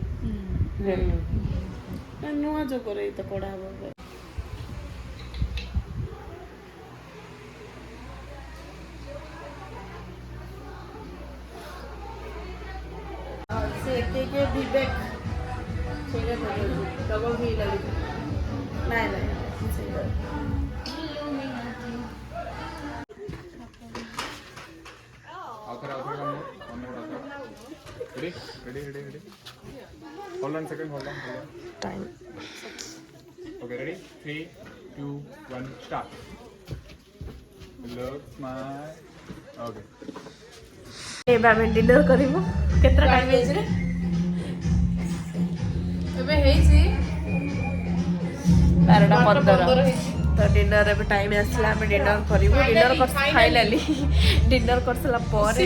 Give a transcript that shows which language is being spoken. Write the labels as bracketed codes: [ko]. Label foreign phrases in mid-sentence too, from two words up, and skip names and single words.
[or] ନୂଆ ଯୋଗରେ ତ କଢ଼ା ହବ ସେ କିଏ ବିବେକ ସେଇଟା ଡବଲ ଭି ଲାଗୁଛି ନାଇଁ ସେଇଟା [en] Ready. Hold on second. Time. Okay, ready? 3, 2, 1, start. Look, smile. Okay. [or] ଏବେ ଆମେ ଡିନର କରିବୁ କେତେଟା ଟାଇମ୍ ହେଇଛି ରେ ଏବେ ହେଇଛି 12:15 ତ ଡିନର ଏବେ ଟାଇମ୍ ଆସିଲା ଆମେ ଡିନର କରିବୁ ଡିନର [en] finally dinner [or] କରିସାରିଲା ପରେ